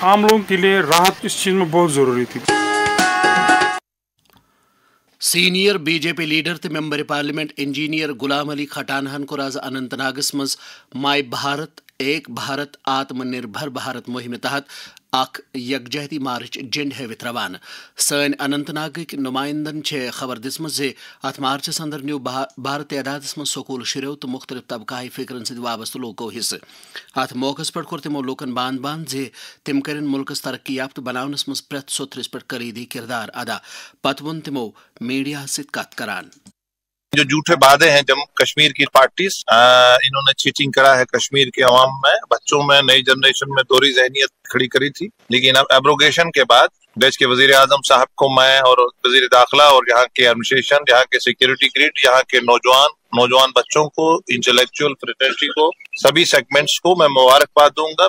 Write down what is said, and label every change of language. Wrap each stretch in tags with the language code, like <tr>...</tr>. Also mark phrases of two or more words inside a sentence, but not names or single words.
<ur>عام لوگوں کے لیے راحت اس چیز میں بہت ضروری تھی.</ur> <en>senior BJP leader</en> <ks>तो</ks> <en>member parliament</en> <ks>इंजीनियर गुलाम अली खटानहन को आज अनंतनागस मज माय भारत एक भारत आत्मनिर्भर भारत मुहिम तहत अख यकजहती मार्च झंड हवित रवान। सन अनंतनाग नुमाइंदन खबर दिसम जे अथ मार्चस अंदर न्यू भारत तादाद मज स्कूल शुरू तो मुख्तलिफ तबकाई फिक्रन सद वाबस्त लोगों हिस्से। अथ मौकस पे कोर तिमो लोकन बांध बांध जे तिम करें मुल्कस तरक्की याफ्त बनावनस मज प्रत सोथरिस पे कलीदी किरदार अदा। पत वोन तिमो मीडिया सत कत करान।</ks> <ur>جو جھوٹے وعدے ہیں جموں کشمیر کی پارٹیز، انہوں نے چیٹنگ کرا ہے کشمیر کے عوام میں، بچوں میں، نئی جنریشن میں دوہری ذہنیت کھڑی کری تھی. لیکن اب ابروگیشن کے بعد دیش کے وزیر اعظم صاحب کو میں اور وزیر داخلہ اور یہاں کے ایڈمنسٹریشن، یہاں کے</ur> <en>security grid,</en> <ur>، یہاں کے نوجوان بچوں کو,</ur> <en>intellectual fraternity</en> <ur>کو، سبھی سیگمنٹس کو میں مبارکباد دوں گا.</ur>